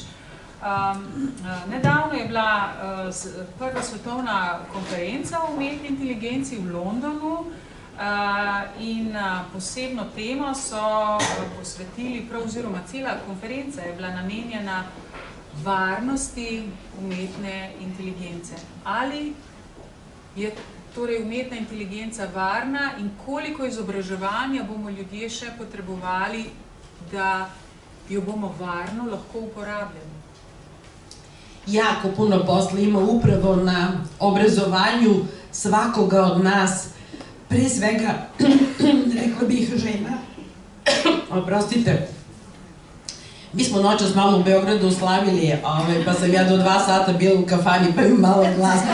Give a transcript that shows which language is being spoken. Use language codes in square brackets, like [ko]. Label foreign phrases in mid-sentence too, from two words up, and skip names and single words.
[sl] Nedavno je bila prva svetovna konferenca o umetni inteligenci v Londonu in posebno temo so posvetili, oziroma cela konferenca je bila namenjena varnosti umetne inteligence. Ali je torej umetna inteligenca varna in koliko izobraževanja bomo ljudje še potrebovali, da jo bomo varno lahko uporabljali? [sr] Jako puno posla ima upravo na obrazovanju svakoga od nas, pre svega, rekla bih, žena. Oprostite, mi smo noćas malo u Beogradu slavili, pa sam ja do 2 sata bila u kafani, pa imam malo glasno.